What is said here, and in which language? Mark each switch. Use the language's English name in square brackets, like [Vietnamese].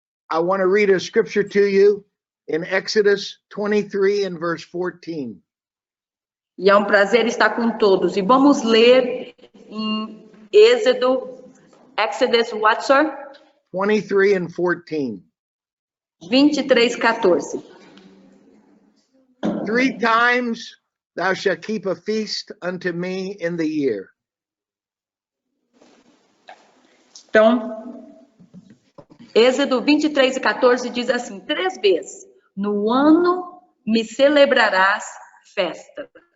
[English] I want to read a scripture to you in Exodus 23 and verse 14. [Portuguese] e é um prazer estar com todos. E vamos ler em Exodus, [English] what, sir? 23 and 14. 23:14. 3 times thou shalt keep a feast unto me in the year. [Portuguese] Então, Êxodo 23:14 diz assim: 3 vezes no ano me celebrarás festas.